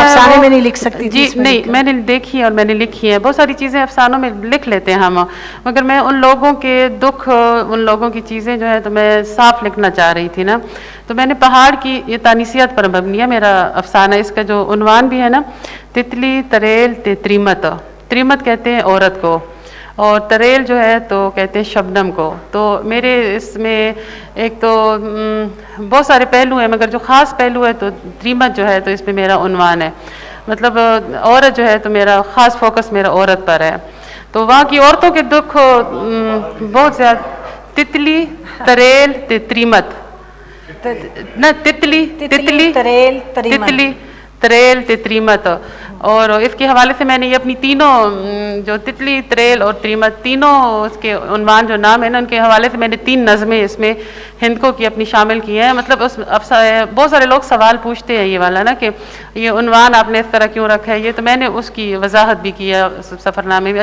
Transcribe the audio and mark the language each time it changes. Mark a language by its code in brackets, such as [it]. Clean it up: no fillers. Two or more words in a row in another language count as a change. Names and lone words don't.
[ur] افسانے میں نہیں لکھ سکتی جی نہیں، میں نے دیکھی ہے اور میں نے لکھی ہے۔ بہت ساری چیزیں افسانوں میں لکھ لیتے ہیں ہم، مگر میں ان لوگوں کے دکھ، ان لوگوں کی چیزیں جو ہے تو میں صاف لکھنا چاہ رہی تھی نا. تو میں نے پہاڑ کی یہ تانیثیت پر مبنی ہے میرا افسانہ. اس کا جو عنوان بھی ہے نا, [hno] تتلی تریل تے تریمت, [ur] تریمت کہتے ہیں عورت کو، اور تریل جو ہے تو کہتے ہیں شبنم کو. تو میرے اس میں ایک تو بہت سارے پہلو ہیں، مگر جو خاص پہلو ہے تو تریمت جو ہے تو اس میں میرا عنوان ہے، مطلب عورت جو ہے تو میرا خاص فوکس میرا عورت پر ہے. تو وہاں کی عورتوں کے دکھ بہت زیادہ, [hno] تتلی تریل تے تریمت نہ، تتلی تتلی तरेल تتلی تریل تے تریمت. [ur] اور اس کے حوالے سے میں نے یہ اپنی تینوں جو تتلی، تریل اور تریمت، تینوں اس کے عنوان جو نام ہے نا، ان کے حوالے سے میں نے 3 نظمیں اس میں ہندکو کی اپنی شامل کی ہیں. مطلب اس بہت سارے لوگ سوال پوچھتے ہیں یہ والا نا کہ یہ عنوان آپ نے اس طرح کیوں رکھا ہے، یہ تو میں نے اس کی وضاحت بھی کی ہے سفرنامے میں.